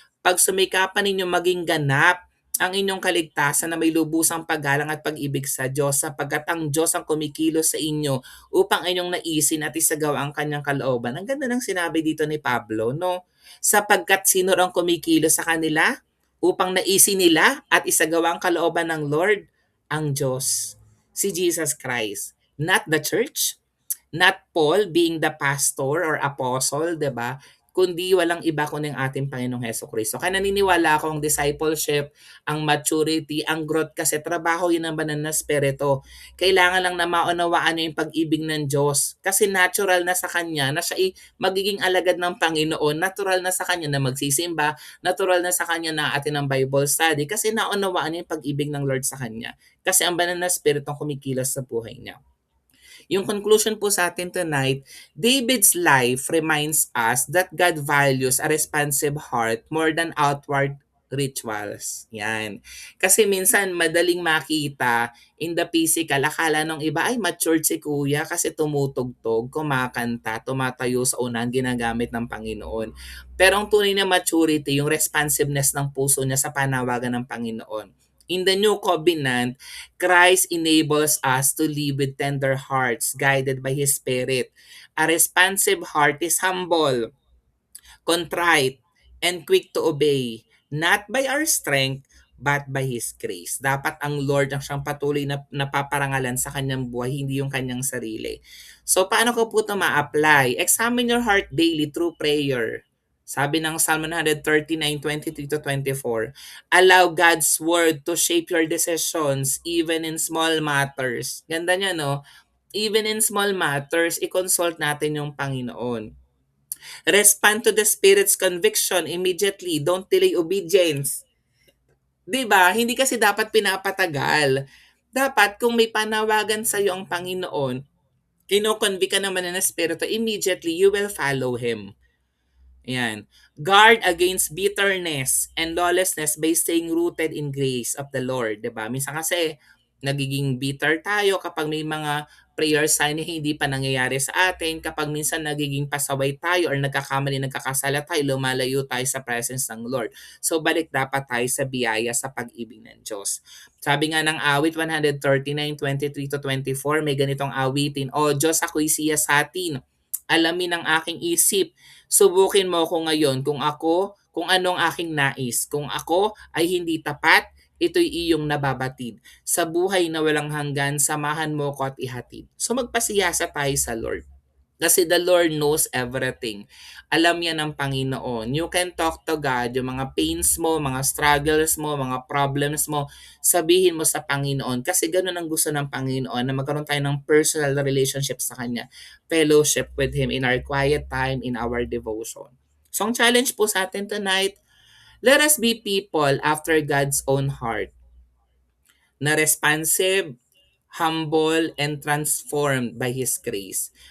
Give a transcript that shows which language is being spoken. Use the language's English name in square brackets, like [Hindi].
[Filipino] Pag sumikapan ninyo maging ganap ang inyong kaligtasan na may lubusang paggalang at pag-ibig sa Diyos sapagkat ang Diyos ang kumikilos sa inyo upang inyong naisin at isagawa ang kanyang kalooban. Ang ganda ng sinabi dito ni Pablo, no? Sapagkat sino ang kumikilos sa kanila upang naisin nila at isagawa ang kalooban ng Lord? Ang Diyos. Si Jesus Christ. [English] Not the church, not Paul being the pastor or apostle, [Filipino] 'di ba? Kundi walang iba kundi ang ating Panginoong Hesukristo. Kaya naniniwala ako ang discipleship, ang maturity, ang growth kasi trabaho yun ng banal na spirito. Kailangan lang na maunawaan niyo yung pag-ibig ng Diyos. Kasi natural na sa Kanya na siya magiging alagad ng Panginoon. Natural na sa Kanya na magsisimba. Natural na sa Kanya na atin ang Bible study. Kasi naunawaan niya yung pag-ibig ng Lord sa Kanya. Kasi ang banal na spirito ang kumikilos sa buhay niya. Yung conclusion po sa atin [English] tonight, David's life reminds us that God values a responsive heart more than outward rituals. [Filipino] Yan. Kasi minsan madaling makita [English] in the physical, [Filipino] akala nung iba ay matured si kuya kasi tumutugtog, kumakanta, tumatayo sa unan, ginagamit ng Panginoon. Pero ang tunay na maturity, yung responsiveness ng puso niya sa panawagan ng Panginoon. [English] In the new covenant, Christ enables us to live with tender hearts guided by His Spirit. A responsive heart is humble, contrite, and quick to obey, not by our strength, but by His grace. [Filipino] Dapat ang Lord ang siyang patuloy na napaparangalan sa kanyang buhay, hindi yung kanyang sarili. So, paano ko po ito ma-apply? [English] Examine your heart daily through prayer. [Filipino] Sabi ng [English] Psalm 139:23-24, allow God's word to shape your decisions even in small matters. [Filipino] Ganda niya, no? [English] Even in small matters, [Filipino] i-consult natin yung Panginoon. [English] Respond to the Spirit's conviction immediately. Don't delay obedience. [Filipino] 'Di ba? Hindi kasi dapat pinapatagal. Dapat kung may panawagan sa iyo ang Panginoon, kino-convict ka naman ng Espiritu, [English] immediately you will follow Him. [Filipino] Ayan. [English] Guard against bitterness and lawlessness by staying rooted in grace of the Lord. [Filipino] 'Di ba? Minsan kasi nagiging bitter tayo kapag may mga prayer sign na hindi pa nangyayari sa atin. Kapag minsan nagiging pasaway tayo or nagkakamali, nagkakasala tayo, lumalayo tayo sa presence ng Lord. So balik dapat tayo sa biyaya, sa pag-ibig ng Diyos. Sabi nga ng awit 139:23-24, may ganitong awitin, O Diyos, ako'y siya sa atin. Alamin ang aking isip. Subukin mo ako ngayon kung anong aking nais. Kung ako ay hindi tapat, ito'y iyong nababatid. Sa buhay na walang hanggan, samahan mo ko at ihatid. So magpasiyasa tayo sa Lord. [English] Kasi the Lord knows everything. [Filipino] Alam yan ng Panginoon. [English] You can talk to God, [Filipino] yung mga pains mo, mga struggles mo, mga problems mo, sabihin mo sa Panginoon. Kasi ganun ang gusto ng Panginoon, na magkaroon tayo ng personal relationship sa Kanya. [English] Fellowship with Him in our quiet time, in our devotion. [Filipino] So ang challenge po sa atin [English] tonight, let us be people after God's own heart, na responsive, humble, and transformed by His grace.